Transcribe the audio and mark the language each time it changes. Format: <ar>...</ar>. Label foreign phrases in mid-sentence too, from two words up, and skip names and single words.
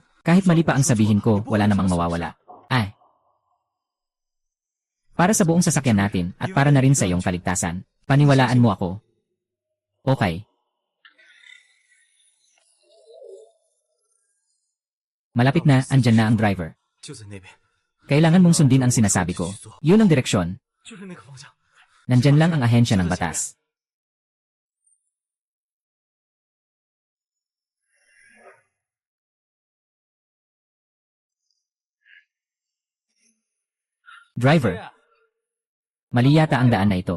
<tl>Kahit mali pa ang sabihin ko, wala namang mawawala. Para sa buong sasakyan natin at para na rin sa iyong kaligtasan, paniwalaan mo ako. Okay. Malapit na, andyan na ang driver.</tl> <zh>就在那边，</zh> <tl>Kailangan mong sundin ang sinasabi ko. Yun ang direksyon.</tl> <zh>就是那个方向。</zh> <tl>Nandyan lang ang ahensya ng batas. Driver, mali yata ang daan na ito.</tl>